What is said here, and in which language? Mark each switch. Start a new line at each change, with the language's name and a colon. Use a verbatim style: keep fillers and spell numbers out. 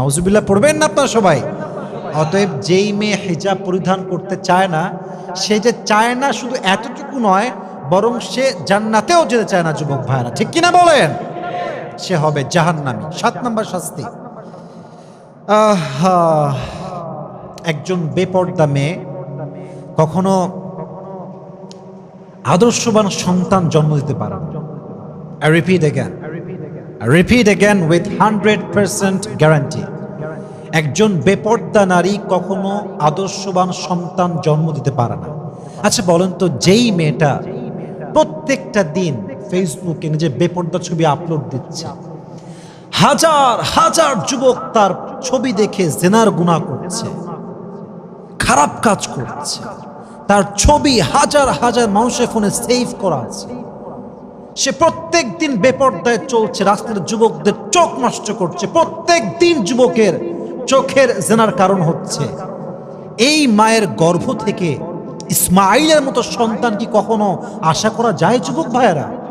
Bangla: নাউজুবিল্লাহ পড়বেন না আপনারা সবাই? অতএব যেই মেয়ে হিজাব পরিধান করতে চায় না, সে যে চায় না শুধু এতটুকু নয়, বরং সে জান্নাতেও যেতে চায় না যুবক ভাইরা, ঠিক কিনা বলেন? সে হবে জাহান্নামী। সাত নম্বর শাস্তি, আহা, একজন বেপর্দা মেয়ে কখনো আদর্শবান সন্তান জন্ম দিতে পারে না।
English: I repeat again, I repeat again with one hundred percent guarantee,
Bangla: একজন বেপর্দা নারী কখনো আদর্শবান সন্তান জন্ম দিতে পারে না। আচ্ছা বলেন তো, যেই মেয়েটা প্রত্যেকটা দিন ফেসবুকে নিজের বেপর্দা ছবি আপলোড দিচ্ছে, হাজার হাজার যুবক তার ছবি দেখে জেনার গুনাহ করছে, খারাপ কাজ করছে, তার ছবি হাজার হাজার মানুষের ফোনে সেভ করা আছে, সে প্রত্যেক দিন বেপর্দায় চলছে, রাস্তার যুবকদের চোখ নষ্ট করছে, প্রত্যেক দিন যুবকের চোখের জেনার কারণ হচ্ছে, এই মায়ের গর্ভ থেকে ইসমাইলের মতো সন্তান কি কখনো আশা করা যায় যুবক ভাইয়েরা?